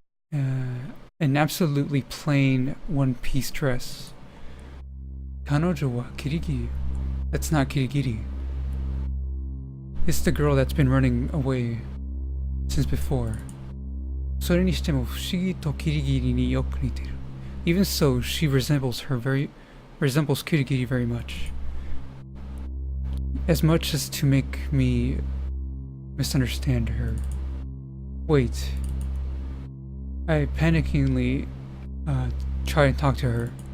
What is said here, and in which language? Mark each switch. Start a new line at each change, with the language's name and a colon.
English: An absolutely plain one-piece dress.
Japanese: Kanojo wa Kirigiri.
English: That's not Kirigiri. It's the girl that's been running away since before.
Japanese: それにしても不思議とキリギリによく似てる.
English: Even so, she resembles Kirigiri very much. As much as to make me misunderstand her. Wait. I panickingly try and talk to her.